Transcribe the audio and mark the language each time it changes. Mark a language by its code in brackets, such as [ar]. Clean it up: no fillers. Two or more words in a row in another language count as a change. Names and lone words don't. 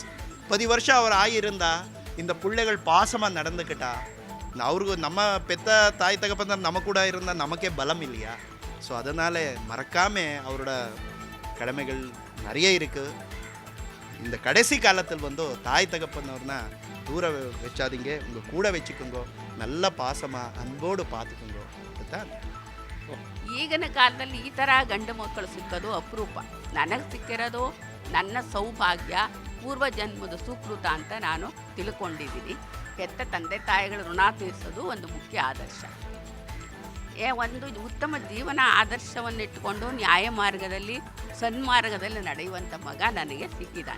[ta] 10 வருஷம் அவர் ஆயு இருந்தால் இந்த பிள்ளைகள் பாசமாக நடந்துக்கிட்டா அவருக்கு நம்ம பெத்த தாய் தகப்பனார் நம்ம கூட இருந்தால் நமக்கே பலம் இல்லையா? ஸோ அதனால் மறக்காமல் அவரோட கடமைகள் நிறைய இருக்குது. இந்த கடைசி காலத்தில் வந்து தாய் தகப்பனார்னா தூர வச்சாதீங்க, உங்கள் கூட வச்சுக்கோங்க, நல்ல பாசமாக அன்போடு பார்த்துக்கோங்க. அதுதான் [kn] ಈಗಿನ ಕಾಲದಲ್ಲಿ ಈ ಥರ ಗಂಡು ಮಕ್ಕಳು ಸಿಕ್ಕೋದು ಅಪರೂಪ. ನನಗೆ ಸಿಕ್ಕಿರೋದು ನನ್ನ ಸೌಭಾಗ್ಯ, ಪೂರ್ವ ಜನ್ಮದ ಸುಕೃತ ಅಂತ ನಾನು ತಿಳ್ಕೊಂಡಿದ್ದೀನಿ. ಹೆತ್ತ ತಂದೆ ತಾಯಿಗಳ ಋಣ ತೀರಿಸೋದು ಒಂದು ಮುಖ್ಯ ಆದರ್ಶ. ಒಂದು ಉತ್ತಮ ಜೀವನ ಆದರ್ಶವನ್ನು ಇಟ್ಟುಕೊಂಡು ನ್ಯಾಯ ಮಾರ್ಗದಲ್ಲಿ ಸನ್ಮಾರ್ಗದಲ್ಲಿ ನಡೆಯುವಂಥ ಮಗ ನನಗೆ ಸಿಕ್ಕಿದ್ದಾನೆ.